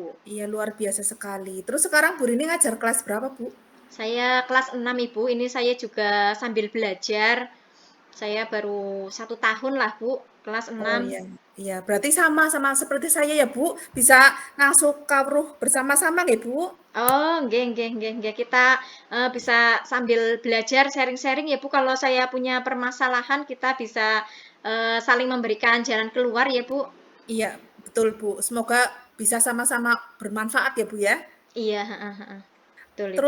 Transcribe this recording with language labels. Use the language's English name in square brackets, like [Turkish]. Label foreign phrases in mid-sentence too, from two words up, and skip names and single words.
[Indonesian] Iya, luar biasa sekali. Terus sekarang Bu Rini ngajar kelas berapa, Bu? Saya kelas 6 Ibu, ini saya juga sambil belajar. Saya baru 1 tahun lah Bu, kelas Oh 6. iya, iya. Berarti sama seperti saya ya, Bu. Bisa [Javanese] ngasuh kawruh [Indonesian] bersama-sama nggih, Bu? [Javanese] Oh, nggih nggih nggih nggih. [Indonesian] Kita bisa sambil belajar sharing-sharing ya Bu, kalau saya punya permasalahan kita bisa saling memberikan jalan keluar ya Bu. Iya, betul, Bu. Semoga bisa sama-sama bermanfaat ya, Bu ya. Iya, heeh heeh. Betul Ibu.